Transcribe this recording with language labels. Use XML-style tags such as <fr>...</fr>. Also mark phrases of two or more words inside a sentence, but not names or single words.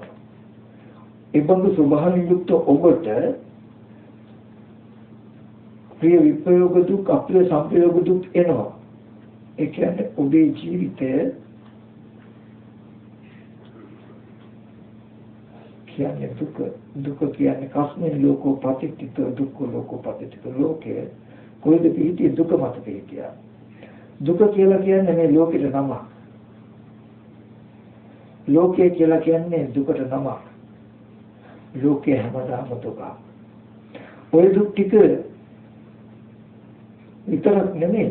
<si>ඒ බඳු ස්වභාවයෙන් යුක්ත ඔබට ප්‍රිය විප්‍රයෝග දුක් අප්‍රිය සංප්‍රයෝග දුක් එනවා. ඒ කියන්නේ ඔබේ ජීවිතය කියන්නේ දුක කියන්නේ</si> <pi>කස්මින් ලෝකෝ පතිත්‍ිත දුක්ඛ ලෝකෝ පතිත්‍ිත</pi> <si>ලෝකේ කොයිද පිහිටිය දුක මත පිහිටියා. දුක කියලා කියන්නේ මේ ලෝකෙට නම. ලෝකය කියලා කියන්නේ දුකට නම. ලෝකේ හැමදාම දුක. ඔය දුක් ටික විතරක් නෙමෙයි.</si>